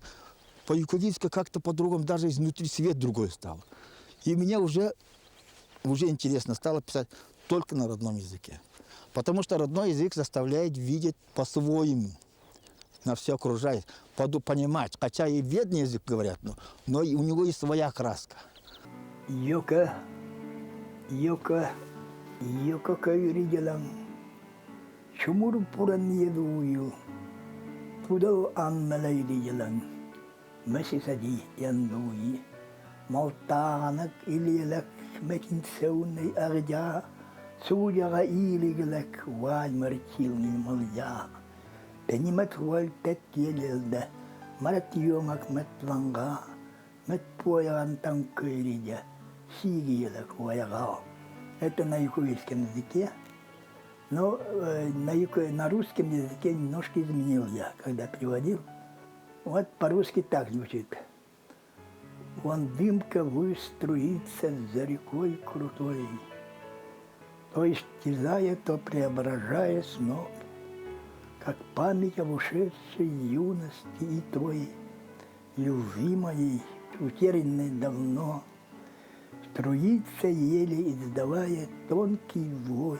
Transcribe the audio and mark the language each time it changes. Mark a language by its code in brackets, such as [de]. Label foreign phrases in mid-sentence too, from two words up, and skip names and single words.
[ru] По-юкагирски как-то по-другому, даже изнутри свет другой стал. И мне уже интересно стало писать только на родном языке. Потому что родной язык заставляет видеть по-своему, на все окружает, понимать. Хотя и бедный язык говорят, но и у него есть своя краска. [yux] Йока кайридялам, чумур пуран едую, тудал аммалайридялам, масисади яндуи, Молтанок илелек метинсеунный ардя, судяга илигелек вальмар тилнин молдя. Пенимет вольтет елелде, марат йомак метланга, мет пояган танкыридя, сигиелек ваягал. [ru] Это на якутском языке. Но на русском языке немножко изменил я, когда переводил. Вот по-русски так звучит. Вон дымка выструится за рекой крутой, то исчезая, то преображая сноп, как память об ушедшей юности и той, любимой, утерянной давно, струится еле, издавая тонкий вой.